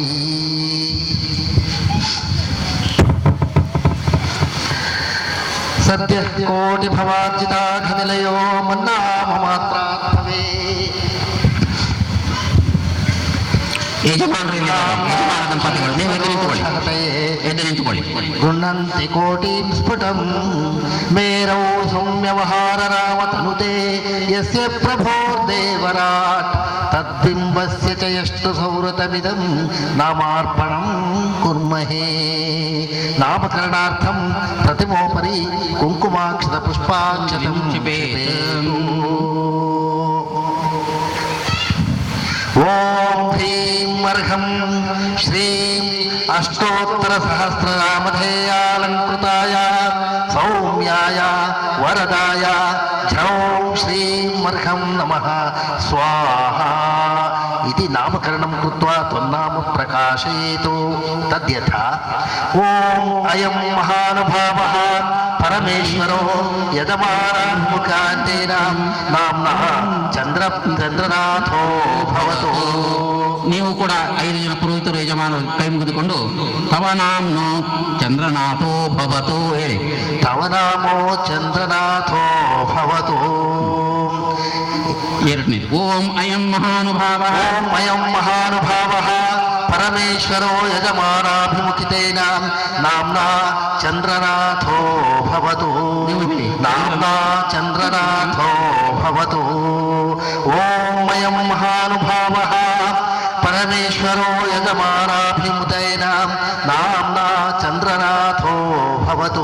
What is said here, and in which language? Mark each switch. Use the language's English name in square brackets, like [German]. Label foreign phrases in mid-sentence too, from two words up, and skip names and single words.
[Sanskrit] ಸದ್ಯ ಕೋಟಿ ಭವಾರ್ಜಿತಾಘನಿಲಯೋ ಮನ್ನಾಮ ಮಾತ್ರಾತ್ಮವೇ. ಗೃಹಂತಿ ಕೋಟಿಂ ಸ್ಫುಟಂ ಮೇರೌ ಸೌಮ್ಯವಹಾರ ರಾಮತನುತೆ ಯಸ್ಯ ಪ್ರಭೋರ್ದೇವರಾಟ್ ತದ್ಬಿಂಬಸ್ಯ ಚ ಯಷ್ಟು ಸೌರತಮಿದಂ ನಾಮಾರ್ಪಣಂ ಕುರ್ಮಹೇ. ನಾಮಕರಣಾರ್ಥಂ ಪ್ರತಿಮೋಪರಿ ಕುಂಕುಮಾಕ್ಷತ ಪುಷ್ಪಾಂಜಲಿಂ ಚಿಪೇತು. ಓಂ ಹ್ರೀಂ ಅರ್ಹಂ ಶ್ರೀಂ ಅಷ್ಟೋತ್ತರ ಸಹಸ್ರನಾಮಧೇಯಾಲಂಕೃತಾಯ ಸೌಮ್ಯಾಯ ವರದಾಯ ಝೌಂ ಶ್ರೀಮರ್ಹಂ ನಮಃ ಸ್ವಾಹಾ इति नामकरणं कृत्वा त्वन्नाम प्रकाशयेतु तद्यथा ॐ अयं महानुभावः परमेश्वरो यजमानमुखान्तेन नाम्नः चन्द्रनाथो भवतु. [Kannada] ನೀವು ಕೂಡ 5 ಜನ ಪುರೋಹಿತರು ಯಜಮಾನರು ಕೈ ಮುಗಿದುಕೊಂಡು [Sanskrit] ತವ ನಾಮ್ನೋ ಚಂದ್ರನಾಥೋ ಭವತು [Kannada] ಹೇಳಿ. [Sanskrit] ತವ ನಾಮೋ ಚಂದ್ರನಾಥೋ ಭವತು. ಎರಡನೇದು ಓಂ ಅಯಂ ಮಹಾನುಭಾವ ಓಂ ಅಯಂ ಮಹಾನುಭಾವ ಪರಮೇಶ್ವರೋ ಯಜಮಾನಾಭಿಮುಖಿತೇನ ನಾಮ್ನಾ ಚಂದ್ರನಾಥೋ ಭವತು. ನಾಮ್ನಾ ಚಂದ್ರನಾಥೋ ಭವತು. ಓಂ ಅಯಂ ಮಹಾನುಭಾವ ಪರಮೇಶ್ವರೋ ಯಜಮಾನಾಭಿಮುಖೇನ ನಾಮ್ನಾ ಚಂದ್ರನಾಥೋ ಭವತು.